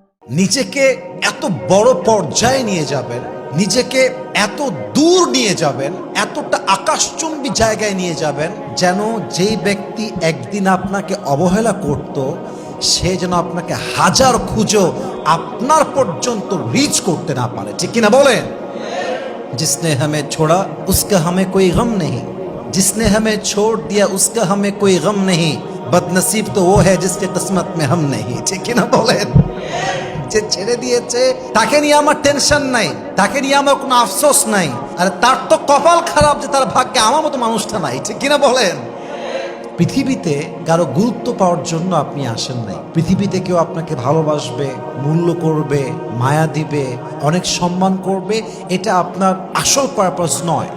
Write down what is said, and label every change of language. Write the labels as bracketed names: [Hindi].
[Bangla] নিজেকে এত বড় পর্যায়ে নিয়ে যাবেন, নিজেকে এত দূর নিয়ে যাবেন, এতটা আকাশচুম্বী জায়গায় নিয়ে যাবেন, যেন যেই ব্যক্তি একদিন আপনাকে অবহেলা করত সে যেন আপনাকে হাজার খুঁজো আপনার পর্যন্ত রিচ করতে না পারে। ঠিক কিনা বলেন? [Hindi] जिसने हमें छोड़ा उसका हमें कोई गम नहीं, जिसने हमें छोड़ दिया उसका हमें कोई गम नहीं, बदनसीब तो वो है जिसके किस्मत में हम नहीं। [Bangla] ঠিক কিনা বলেন? যে ছেড়ে দিয়েছে তাকে নিয়ে আমার টেনশন নাই, তাকে নিয়ে আমার কোনো আফসোস নাই, আর তার তো কপাল খারাপ যে তার ভাগ্যে আমার মতো মানুষটা নাই। ঠিক কিনা বলেন? পৃথিবীতে কারো গুরুত্ব পাওয়ার জন্য আপনি আসেন নাই। পৃথিবীতে কেউ আপনাকে ভালোবাসবে, মূল্য করবে, মায়া দিবে, অনেক সম্মান করবে, এটা আপনার আসল পারপাস নয়।